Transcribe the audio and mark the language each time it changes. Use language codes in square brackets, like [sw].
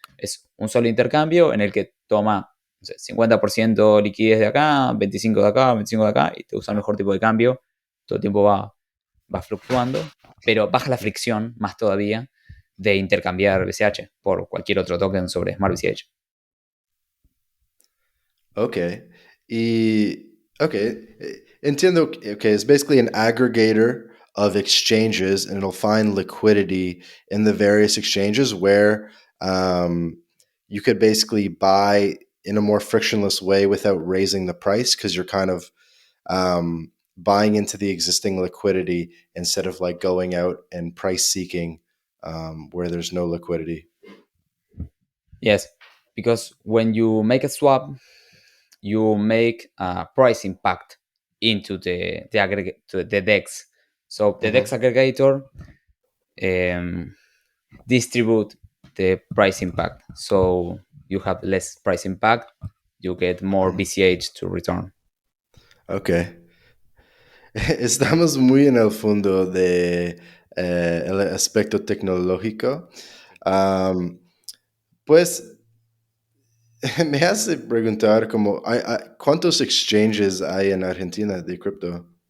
[es] Es un solo intercambio en el que toma, no sé, 50% liquidez de acá, 25% de acá, 25% de acá, y te usa el mejor tipo de cambio. Todo el tiempo va fluctuando, pero baja la fricción más todavía de intercambiar BCH por cualquier otro token sobre smartBCH. ok. [en] Ok, [es] entiendo que [en] it's basically an aggregator of exchanges and it'll find liquidity in the various exchanges where um, you could basically buy in a more frictionless way without raising the price because you're kind of buying into the existing liquidity instead of like going out and price seeking where there's no liquidity. Yes, because when you make a swap, you make a price impact into the aggregate to the DEX. So the DEX Mm-hmm. aggregator um, distribute the price impact. So you have less price impact, you get more Mm-hmm. BCH to return. Okay. [es] Estamos muy en el fondo de el aspecto tecnológico. Am, pues me hace preguntar como ¿cuántos exchanges hay en Argentina de cripto?